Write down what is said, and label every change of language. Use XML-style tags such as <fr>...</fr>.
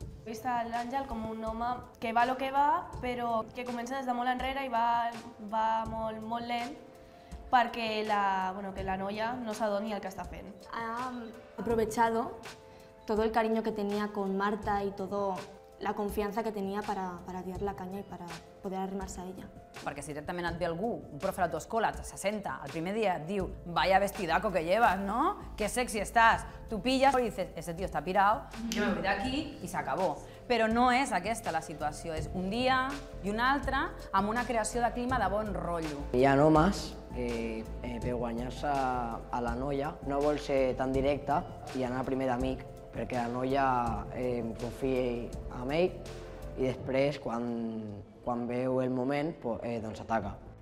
<ca>He vist l'Àngel com un home que va lo que va, però que comença des de molt enrere i va molt lent perquè que la noia no s'adoni el que està fent.</ca> <es>Ha aprovechado todo el cariño que tenía con Marta y toda la confianza que tenía para tirar la caña y para poder arrimarse a ella.</es> <ca>Perquè si directament et ve algú, un profe de la tua escola, se senta, el primer dia et diu</ca> <es>vaya vestidaco que llevas, ¿no? Qué sexy estás. Tú pillas y dices, ese tío está pirado, yo me voy de aquí y se acabó.</es> <ca>Però no és aquesta la situació, és un dia i un altre amb una creació de clima de bon rotllo. Hi ha homes que per guanyar-se a la noia no vol ser tan directe i anar primer d'amic, perquè la noia confia en ell i després, quan veu el moment, doncs ataca.</ca>